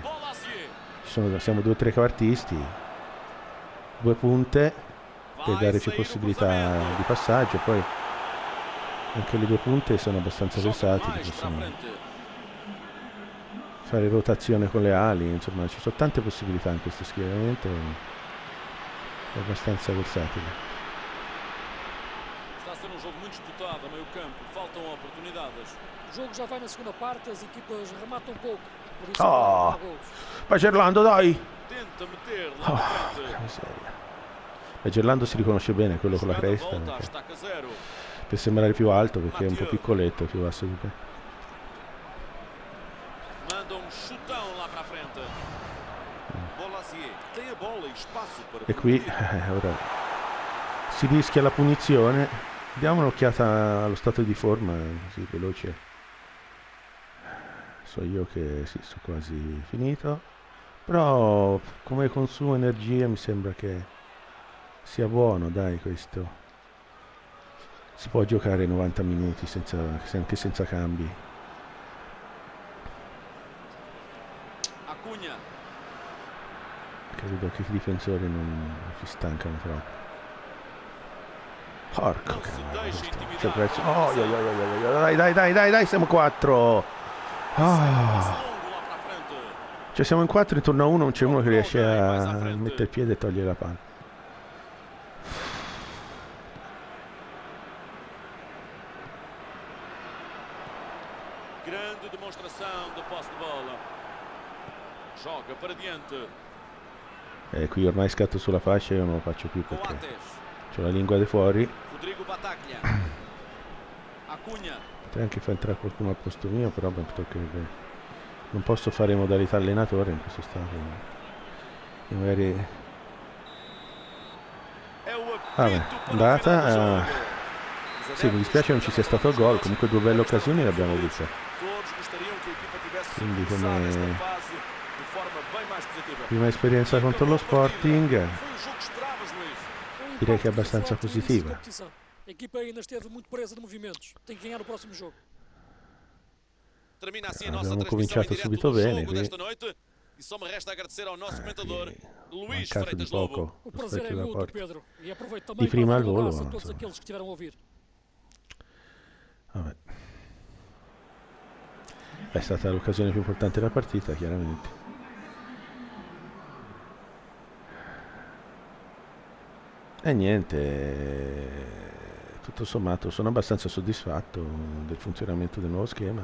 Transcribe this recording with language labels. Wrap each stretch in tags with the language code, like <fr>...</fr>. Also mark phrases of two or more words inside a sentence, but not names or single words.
<it>Siamo 2 o 3 trequartisti, 2 punte per dare più possibilità di passaggio, poi anche le 2 punte sono abbastanza versatili, possono fare rotazione con le ali, insomma ci sono tante possibilità in questo schieramento, è abbastanza versatile.</it> <pt>Está a ser um jogo muito disputado a meio campo, faltam oportunidades. O jogo já vai na segunda parte, as equipas rematam pouco. Por isso agora há golos.</pt> <it>Vai Gerlando, dai!</it> <pt>Tenta meter lá na</pt> <it>Che</it> <pt>frente.</pt> <it>miseria. E Gerlando si riconosce bene, quello con la</it> <pt>Jogada</pt> <it>cresta,</it> <pt>volta,</pt> <it>perché-</it> <pt>estaca zero.</pt> <it>per sembrare più alto, perché è un po' Mathieu. piccoletto, più basso di me.</it> <pt>Manda um chutão lá para a frente. Bolazier tem a bola e espaço para</pt> <it>E qui,</it> <pt>progredir.</pt> <it>ora, si rischia la punizione. Diamo un'occhiata allo stato di forma, così veloce. So io che sì, sto quasi finito. Però come consumo energia mi sembra che sia buono, dai, questo. Si può giocare 90 minuti anche senza cambi. Acunha. Credo che i difensori non si stancano troppo. Porco Non si cavolo,</it> <pt>deixa</pt> <it>questo.</it> <pt>intimidar</pt> <it>C'è prezzo.</it> <pt>pela</pt> <it>Oh,</it> <pt>pressão.</pt> <it>dai, siamo 4.</it> <pt>Passe</pt> <it>Ah,</it> <pt>longo lá para a frente.</pt> <it>cioè siamo in 4 intorno a uno, non c'è uno che riesce a mettere il piede e togliere la palla.</it> <pt>Grande demonstração de posse de bola. Joga para diante.</pt> <it>Qui ormai scatto sulla fascia e io non lo faccio più perché Coates. ho la lingua di fuori. Rodrigo Bataglia. Acunha. Potrei anche far entrare qualcuno al posto mio, però perché non posso fare modalità allenatore in questo stato. E magari...</it> <pt>É o</pt> <it>Vabbè,</it> <pt>apito para o</pt> <it>andata.</it> <pt>final do jogo. Os</pt> <it>Sì, mi dispiace non ci sia stato il gol, comunque due belle occasioni le abbiamo viste.</it> <pt>Todos gostariam que a equipa tivesse</pt> <it>Quindi</it> <pt>começado esta</pt> <it>come</it> <pt>fase de forma bem mais positiva.</pt> <it>prima esperienza contro lo Sporting,</it> <pt>Foi o jogo que esperavas, Luís. Um</pt> <it>direi che è</it> <pt>impacto</pt> <it>abbastanza</it> <pt>forte no início da</pt> <it>positiva.</it> <pt>competição. A equipa ainda esteve muito presa de movimentos. Tem que ganhar o próximo jogo. Termina assim a nossa</pt> <it>Abbiamo</it> <pt>transmissão em</pt> <it>cominciato</it> <pt>direto</pt> <it>subito</it> <pt>do</pt> <it>bene</it> <pt>jogo</pt> <it>qui.</it> <pt>desta noite. E só me resta agradecer ao nosso comentador, Luís</pt> <it>Mancato di</it> <pt>Freitas Lobo.</pt> <it>poco</it> <pt>O prazer é</pt> <it>rispetto da</it> <pt>mútuo,</pt> <it>porta.</it> <pt>Pedro. E aproveito</pt> <it>Di</it> <pt>também</pt> <it>prima</it> <pt>para</pt> <it>al</it> <pt>dar um</pt> <it>volo,</it> <pt>abraço a</pt> <it>ma</it> <pt>todos</pt> <it>insomma.</it> <pt>aqueles que estiveram a ouvir.</pt> <it>Vabbè. È stata l'occasione più importante della partita, chiaramente. E niente, tutto sommato sono abbastanza soddisfatto del funzionamento del nuovo schema.</it>